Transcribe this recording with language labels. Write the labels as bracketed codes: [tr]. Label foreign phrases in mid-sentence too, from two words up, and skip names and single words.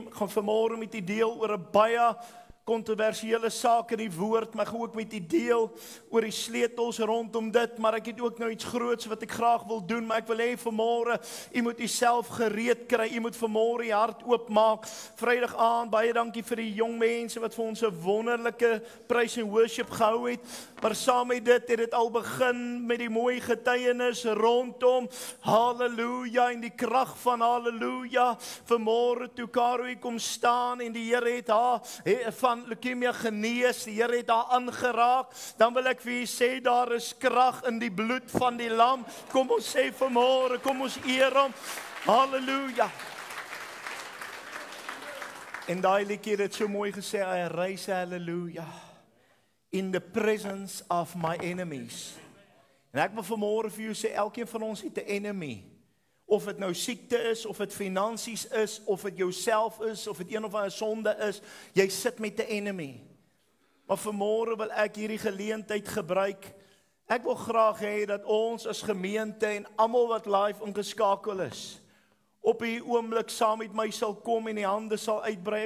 [af] Ek gaan vanmôre met u deel oor 'n baie kontroversiële saak in die woord, maar ek gaan ook met u deel oor die sleutels rondom dit, maar ek het ook nou iets groots wat ek graag wil doen, maar ek wil hê vanmôre, u moet uself gereed kry, u moet vanmôre u hart oopmaak. Vrydag aand, baie dankie vir die jong mense wat vir ons 'n wonderlike [en] praise and worship [af] gehou het, maar saam met dit het dit al begin met die mooi getuienis rondom halleluja en die krag van halleluja. Vanmôre toe Karoi kom staan en die Here het haar van leukemia genees, die Here het haar aangeraak, dan wil ek vir u sê, daar is krag in die bloed van die lam. Kom ons sê vanmôre, kom ons eer hom, halleluja. En daai liedjie het so mooi gesê, [en] I raise hallelujah in the presence of my enemies. [af] En ek wil vanmôre vir u sê, elkeen van ons het 'n enemy. Of dit nou siekte is, of dit finansies is, of dit jouself is, of dit een of ander sonde is, jy sit met 'n enemy. Maar vanmôre wil ek hierdie geleentheid gebruik. Ek wil graag hê dat ons as gemeente en almal wat live ingeskakel is, op hierdie oomblik saam met my sal kom en die hande sal uitbrei.